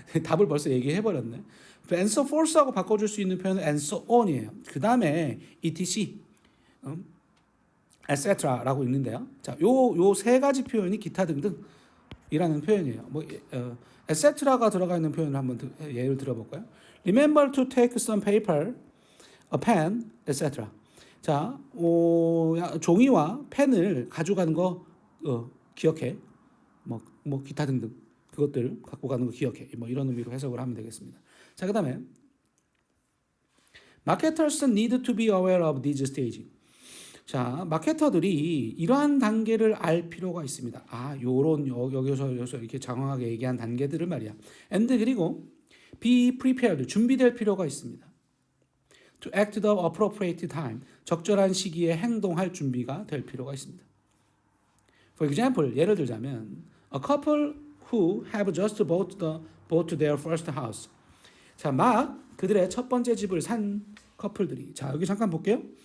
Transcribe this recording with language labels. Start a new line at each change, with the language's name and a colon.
Korean: 답을 벌써 얘기해버렸네.
English: and so forth
Korean: 하고 바꿔줄 수 있는 표현은
English: and so on
Korean: 이에요. 그 다음에 etc, etc라고 있는데요. 자, 요 세 가지 표현이 기타 등등이라는 표현이에요. etc가 들어가 있는 표현을 한번 예를 들어볼까요?
English: Remember to take some paper, a pen, etc.
Korean: 자, 종이와 펜을 가져가는 거 기억해. 뭐 기타 등등 그것들 갖고 가는 거 기억해. 뭐 이런 의미로 해석을 하면 되겠습니다. 자, 그다음에
English: marketers need to be aware of this stage.
Korean: 자, 마케터들이 이러한 단계를 알 필요가 있습니다. 여기서 이렇게 장황하게 얘기한 단계들을 말이야. and 그리고
English: be prepared,
Korean: 준비될 필요가 있습니다.
English: To act the appropriate time,
Korean: 적절한 시기에 행동할 준비가 될 필요가 있습니다.
English: For example,
Korean: 예를 들자면
English: a couple who have just bought their first house.
Korean: 자, 막 그들의 첫 번째 집을 산 커플들이. 자, 여기 잠깐 볼게요.